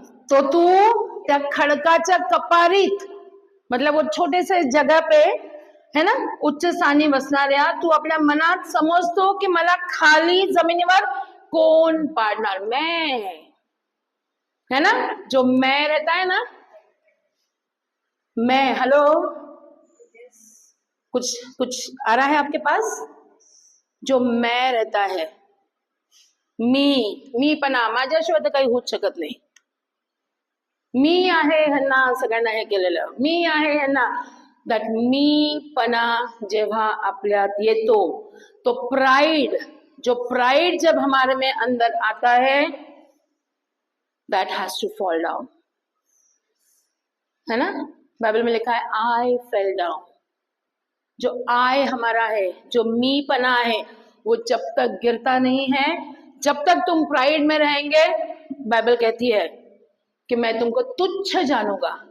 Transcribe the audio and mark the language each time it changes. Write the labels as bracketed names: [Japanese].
[Marathi] तो तू त्या खडकाच्या कपारीत, [Hindi] मतलब वो छोटे से जगह पे, है ना, [Marathi] उच्च स्थानी बसणाऱ्या, तू आपल्या मनात समजतो की मला खाली जमिनीवर कोण पाडणार? [Hindi] मैं, है ना, जो मैं रहता है ना, मैं, हेलो, कुछ आ रहा है आपके पास? जो मैं रहता है, [Marathi] मी पणा माझ्याशिवाय तर काही होऊच शकत नाही। मी आहे ह्यांना सगळ्यांना हे केलेलं, मी आहे ह्यांना, दॅट मीपणा जेव्हा आपल्यात येतो, [Hindi] तो प्राइड, जो प्राइड जब हमारे में अंदर आता है, [English] that has to fall down, [Hindi] है ना। बाइबल में लिखा है [English] I fell down. [Hindi] जो आई हमारा है, जो मीपना है, वो जब तक गिरता नहीं है, जब तक तुम प्राइड में रहेंगे, बाइबल कहती है कि मैं तुमको तुच्छ जानूंगा।